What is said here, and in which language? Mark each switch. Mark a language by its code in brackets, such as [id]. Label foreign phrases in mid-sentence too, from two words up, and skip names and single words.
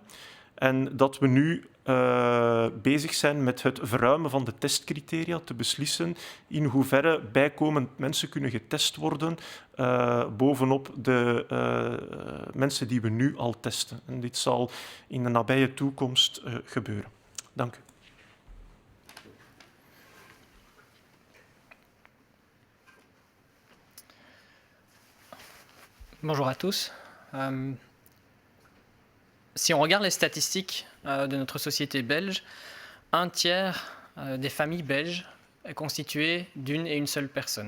[nl] En dat we nu bezig zijn met het verruimen van de testcriteria, te beslissen in hoeverre bijkomend mensen kunnen getest worden bovenop de mensen die we nu al testen. En dit zal in de nabije toekomst gebeuren. Dank u. [fr] Bonjour à tous. Si on regarde les statistiques de notre société belge, un tiers des familles belges est constitué d'une et une seule personne.